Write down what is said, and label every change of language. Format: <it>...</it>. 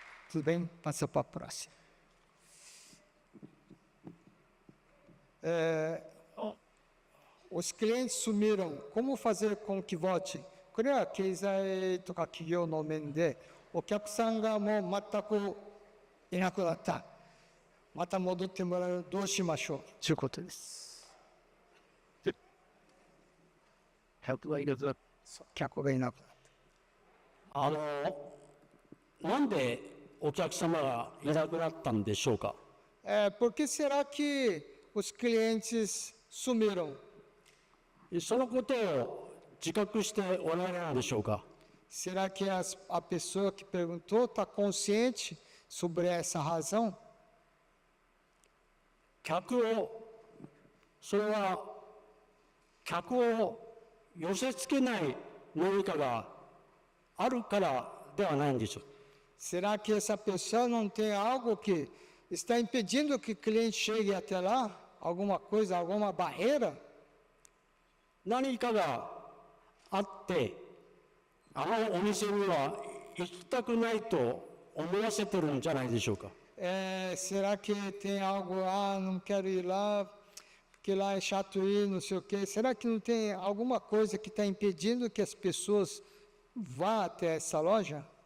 <pt>Tudo bem? Passa para a próxima. Os clientes sumiram. Como fazer com que volte?</pt> <ja>これは経済とか企業の面で、お客さんがもう全くいなくなった。また戻ってもらう。どうしましょうということです。客がいなくなった。客がいなくなった。なんでお客様がいなくなったんでしょうか。</ja> <pt>Por que será que os clientes sumiram?</pt> <ja>そのことを自覚しておられるでしょうか。</ja> <pt>Será que a pessoa que perguntou está consciente sobre essa razão?</pt> <ja>それは客を寄せ付けない何かがあるからではないんでしょう。</ja> <pt>Será que essa pessoa não tem algo que está impedindo que o cliente chegue até lá? Alguma coisa, alguma barreira?</pt> <ja>何かがあってあのお店には行きたくないと思わせてるんじゃないでしょうか。</ja> <pt>Será que tem algo, não quero ir lá, porque lá é chato ir, não sei o quê. Será que não tem alguma coisa que está impedindo que as pessoas vá até essa loja?</pt>